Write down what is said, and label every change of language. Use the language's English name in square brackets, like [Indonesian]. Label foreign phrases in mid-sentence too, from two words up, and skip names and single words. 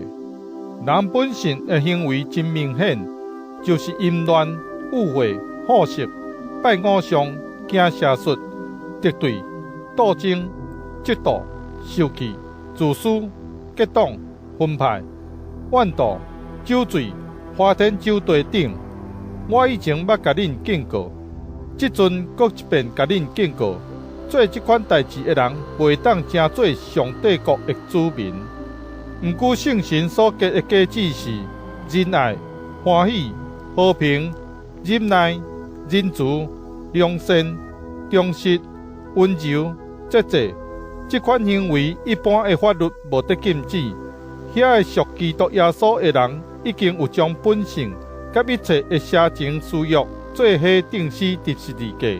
[Min Nan Chinese] 人本性的行为真明显，就是淫乱、误会、好色、拜偶像、行邪术、敌对、斗争、嫉妒、受气、自私、结党、分派、怨妒、酒醉、花天酒地等。我以前捌甲恁警告，即阵搁一遍甲恁警告，做即款代志的人，袂当成做上帝国的子民。毋过圣神所结的果子是仁爱、欢喜、和平、忍耐、仁慈、良善、忠实、温柔、节制。即款行为一般的法律无得禁止。遐个属基督耶稣的人，已经有将本性甲一切的邪情私欲做伙钉死伫十字架。